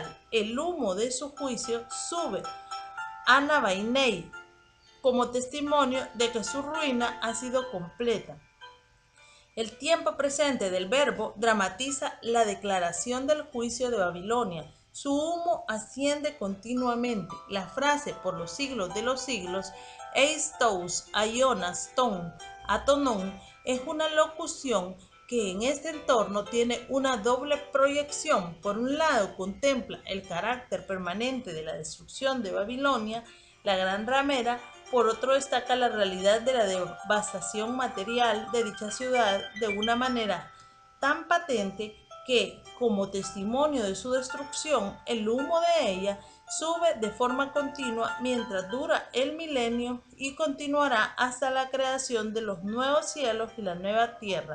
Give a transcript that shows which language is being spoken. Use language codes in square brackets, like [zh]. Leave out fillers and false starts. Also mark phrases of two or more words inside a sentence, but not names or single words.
[es] El humo de su juicio sube a Nabainei como testimonio de que su ruina ha sido completa. El tiempo presente del verbo dramatiza la declaración del juicio de Babilonia. Su humo asciende continuamente. La frase por los siglos de los siglos, [el] εἰς τοὺς αἰῶνας τῶν αἰώνων, [es] es una locución que en este entorno tiene una doble proyección. Por un lado, contempla el carácter permanente de la destrucción de Babilonia, la gran ramera. Por otro, destaca la realidad de la devastación material de dicha ciudad de una manera tan patente que, como testimonio de su destrucción, el humo de ella sube de forma continua mientras dura el milenio y continuará hasta la creación de los nuevos cielos y la nueva tierra.